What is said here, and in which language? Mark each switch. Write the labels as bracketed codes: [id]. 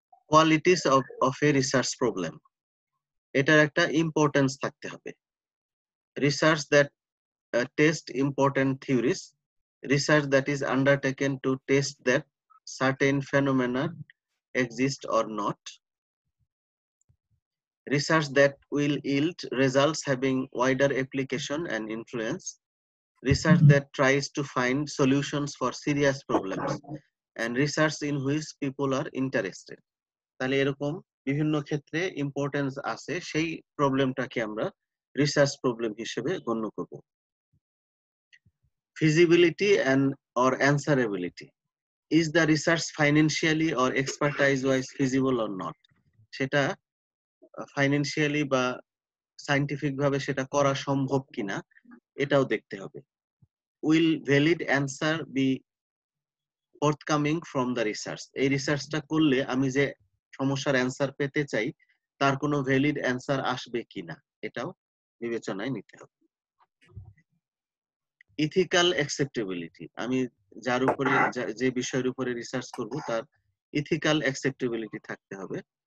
[en] qualities of a research problem, [bn] এটার একটা importance থাকতে হবে। [en] Research that test important theories, research that is undertaken to test that certain phenomena exist or not, research that will yield results having wider application and influence, research that tries to find solutions for serious problems, and research in which people are interested. [bn] তাহলে এরকম বিভিন্ন ক্ষেত্রে importance আছে, সেই প্রবলেমটাকে আমরা research problem হিসেবে গণ্য করব। [en] Feasibility and or answerability. Is the research financially or expertise wise feasible or not? [bn] সেটা ফাইন্যান্সিয়ালি বা সায়েন্টিফিক ভাবে সেটা করা সম্ভব কিনা এটাও দেখতে হবে। [en] Will valid answer be forthcoming from the research? [bn] এই রিসার্চটা করলে আমি যে সমস্যার অ্যান্সার পেতে চাই তার কোনো ভ্যালিড অ্যান্সার আসবে কিনা এটাও বিবেচনায় নিতে হবে। ইথিক্যাল অ্যাকসেপ্টেবিলিটি, আমি যার উপরে যে বিষয়ের উপরে রিসার্চ করব তার ইথিক্যাল অ্যাকসেপ্টেবিলিটি থাকতে হবে।